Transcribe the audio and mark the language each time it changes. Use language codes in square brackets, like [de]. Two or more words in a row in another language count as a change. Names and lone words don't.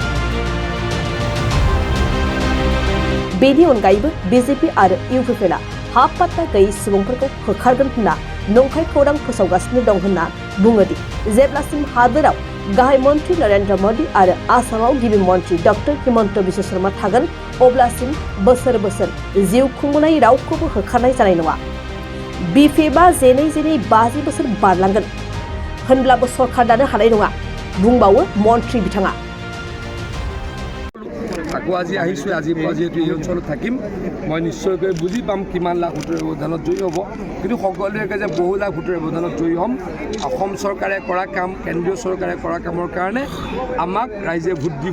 [brx] बेनि अनगायैबो बिजेपि आरो इउपिपिएलआ हा पाट्टा गैयै सुबुंफोरखौ होखारगोन होनना नंखाय खौरां फोसावगासिनो दं होनना बुङो दि जेब्लासिम हादोराव गाहाय मन्त्रि नरेन्द्र मोदी आरो आसामाव गिबि मन्त्रि डक्टर हिमन्त बिश्व शर्मा थागोन अब्लासिम बोसोर जिउ खुंबोनाय रावखौबो होखारनाय जानाय नङा। बिपिएफआ जेनै 50 बोसोर बारलांगोन होनब्लाबो सरकार दानो हानाय नङा बुंबावो मन्त्रि बिथाङा। [as] আকৌ আজি আহিছোঁ, আজিৰ পৰা যিহেতু এই অঞ্চলত থাকিম মই নিশ্চয়কৈ বুজি পাম কিমান লাখ ভোটৰ ব্যৱধানত জয়ী হ'ব, কিন্তু সকলোৱে যে বহু লাখ ভোটৰ ব্যৱধানত জয়ী হ'ম। অসম চৰকাৰে কৰা কাম, কেন্দ্ৰীয় চৰকাৰে কৰা কামৰ কাৰণে আমাক ৰাইজে ভোট দিব।